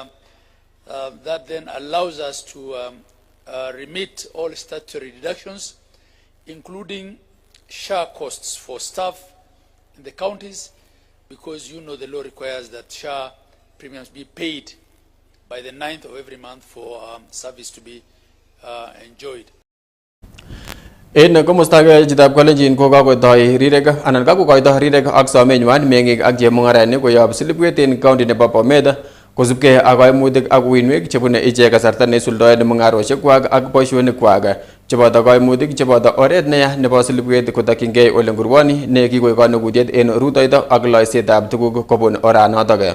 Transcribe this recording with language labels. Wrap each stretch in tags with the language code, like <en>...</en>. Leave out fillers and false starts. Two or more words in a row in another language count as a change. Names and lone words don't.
<en>that then allows us to remit all statutory deductions, including SHA costs for staff in the counties, because you know the law requires that SHA premiums be paid by the 9th of every month for service to be enjoyed.</en> <sgc>En komosta kajitab kolenjin ko kakotoi rirek anan kakokoito rirek ak somenywan meng'ik ak chemung'arainik koyob silibwet en county nebo Bomet kosubkei ak kaimutik ak uinwek chebune ichek kasarta neisuldoen mung'arosiekwak ak boisionikwak cheboto kaimutik cheboto oret neya nebo silibwet kotokyingei ole ngurwoni ne kikoik kanukutiet en rutoito ak loisetab tuguk kobun oranotok.</sgc>